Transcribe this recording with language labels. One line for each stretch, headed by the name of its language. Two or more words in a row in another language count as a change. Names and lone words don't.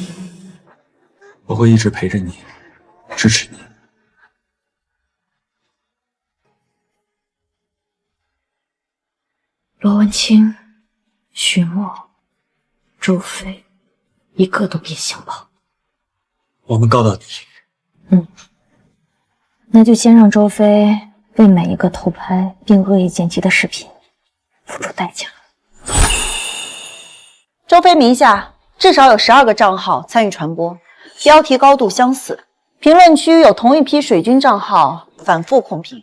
Chinese: 我會一直陪着你，支持你。羅文清、許墨、周飛，一個都別想跑。我們告到底。那就先让周飞为每一个偷拍并恶意剪辑的视频付出代价。周飞名下至少有12个账号参与传播，标题高度相似，评论区有同一批水军账号反复控评。